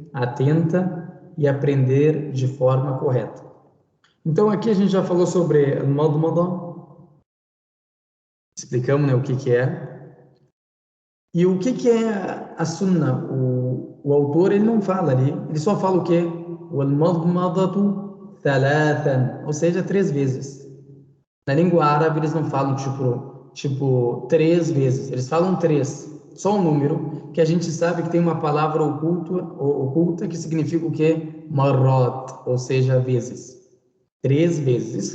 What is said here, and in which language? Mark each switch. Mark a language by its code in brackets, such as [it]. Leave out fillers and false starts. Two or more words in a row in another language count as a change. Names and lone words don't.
[pt] Atenta e aprender de forma correta. Então aqui a gente já falou sobre o Madmadah, explicamos, né, o que é. E o que é a Sunna? O autor ele não fala ali, ele só fala o quê? [ar] والمضمضة ثلاثا, [pt] ou seja, 3 vezes. Na língua árabe eles não falam tipo 3 vezes, eles falam 3, só um número, que a gente sabe que tem uma palavra oculta que significa o quê? Marrat, ou seja, vezes. 3 vezes.